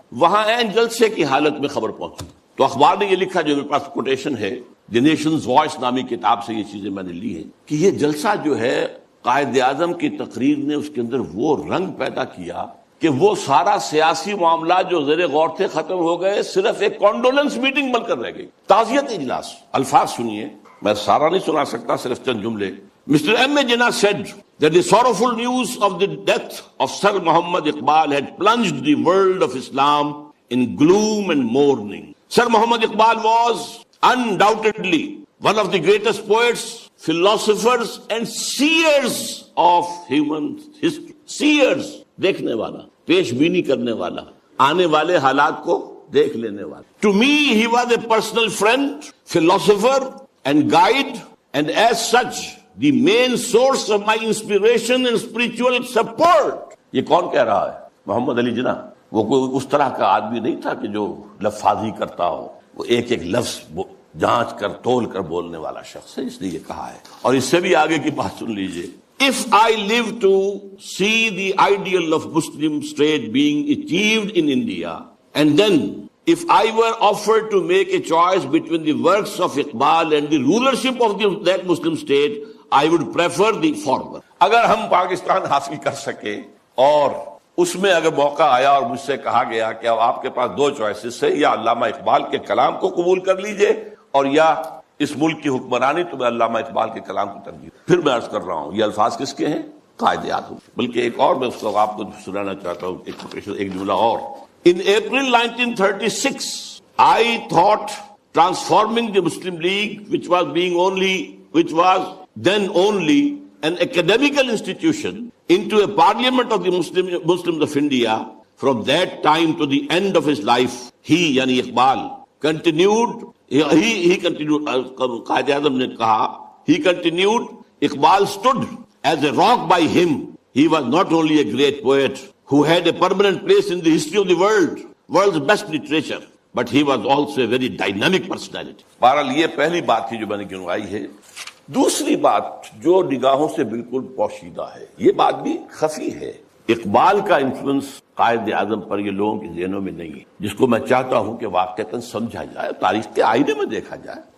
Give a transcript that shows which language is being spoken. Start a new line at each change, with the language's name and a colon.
Urdu: وہاں عین جلسے کی حالت میں خبر پہنچی تو اخبار نے یہ لکھا، جو میرے پاس کوٹیشن ہے دی نیشنز وائس نامی کتاب سے، یہ چیزیں میں نے لی ہیں، کہ یہ جلسہ جو ہے قائد اعظم کی تقریر نے اس کے اندر وہ رنگ پیدا کیا کہ وہ سارا سیاسی معاملات جو زیر غور تھے ختم ہو گئے، صرف ایک کانڈولنس میٹنگ بن کر رہ گئی. تعزیت اجلاس. الفاظ سنیے، میں سارا نہیں سنا سکتا، صرف چند جملے.
English: Mr. M. A. Jinnah said that the sorrowful news of the death of Sir Muhammad Iqbal had plunged the world of Islam in gloom and mourning. Sir Muhammad Iqbal was undoubtedly one of the greatest poets, philosophers and seers of human history.
Urdu: Seers, دیکھنے والا، پیش بینی کرنے والا، آنے والے حالات کو دیکھ لینے والا.
English: To me he was a personal friend, philosopher and guide, and as such the main source of my inspiration and spiritual support.
Urdu: یہ کون کہہ رہا ہے؟ محمد علی جناح. وہ کوئی اس طرح کا آدمی نہیں تھا کہ جو لفاظی کرتا ہو، وہ ایک ایک لفظ جانچ کر تول کر بولنے والا شخص ہے، اس لیے یہ کہا ہے. اور اس سے بھی آگے کی بات سن لیجئے.
English: If I live to see the ideal of Muslim state being achieved in India, and then if I were offered to make a choice between the works of Iqbal and the rulership of that Muslim state, I would prefer the former.
Urdu: اگر ہم پاکستان حاصل کر سکے اور اس میں اگر موقع آیا اور مجھ سے کہا گیا کہ اب آپ کے پاس 2 چوائسز ہے، یا علامہ اقبال کے کلام کو قبول کر لیجئے اور یا اس ملک کی حکمرانی، تو میں علامہ اقبال کے کلام کو ترجیح. پھر میں عرض کر رہا ہوں یہ الفاظ کس کے ہیں؟ قائد اعظم. بلکہ ایک اور میں اس کو آپ کو سنانا چاہتا ہوں، ایک جملہ اور.
English: In April 1936, I thought transforming the Muslim League, which was then only an academical institution, into a parliament of the Muslims of India. From that time to the end of his life, he, yani Iqbal, continued,
Urdu: Qaid Azam ne kaha,
English: he continued, Iqbal stood as a rock by him. He was not only a great poet who had a permanent place in the history of the world's best literature, but he was also a very dynamic personality.
Urdu: بہرحال یہ پہلی بات تھی جو میں نے گنوائی ہے. دوسری بات جو نگاہوں سے بالکل پوشیدہ ہے، یہ بات بھی خفی ہے. اقبال کا انفلوئنس قائد اعظم پر یہ لوگوں کے ذہنوں میں نہیں ہے، جس کو میں چاہتا ہوں کہ واقعتاً سمجھا جائے، تاریخ کے آئینے میں دیکھا جائے.